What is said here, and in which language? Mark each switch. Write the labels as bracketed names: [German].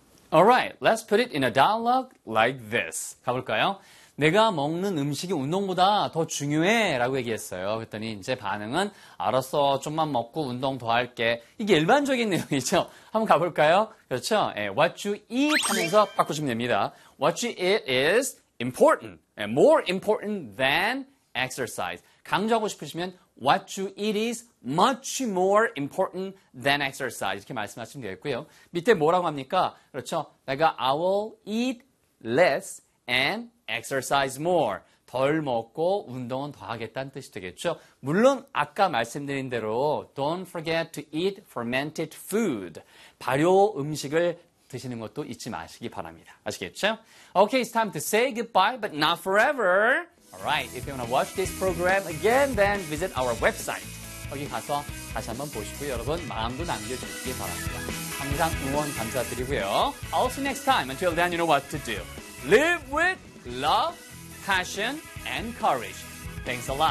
[English] Alright, let's put it in a dialogue like this. [Korean] 가볼까요? 내가 먹는 음식이 운동보다 더 중요해 라고 얘기했어요. 그랬더니 이제 반응은 알았어, 좀만 먹고 운동 더 할게. 이게 일반적인 내용이죠. 한번 가볼까요? 그렇죠? 네, [English] what you eat [Korean] 하면서 바꾸시면 됩니다. [English] What you eat is important, more important than exercise. [Korean] 강조하고 싶으시면 [English] what you eat is much more important than exercise. [Korean] 이렇게 말씀하시면 되겠고요. 밑에 뭐라고 합니까? 그렇죠? 내가 [English] I will eat less and exercise more. [Korean] 덜 먹고 운동은 더 하겠다는 뜻이 되겠죠. 물론 아까 말씀드린 대로 [English] don't forget to eat fermented food. [Korean] 발효 음식을 드시는 것도 잊지 마시기 바랍니다. 아시겠죠? [English] Okay, it's time to say goodbye, but not forever. Alright, if you want to watch this program again, then visit our website. [Korean] 거기 가서 다시 한번 보시고요. 여러분, 마음도 남겨주시기 바랍니다. 항상 응원 감사드리고요. [English] I'll see you next time. Until then, you know what to do. Live with love, passion, and courage. Thanks a lot.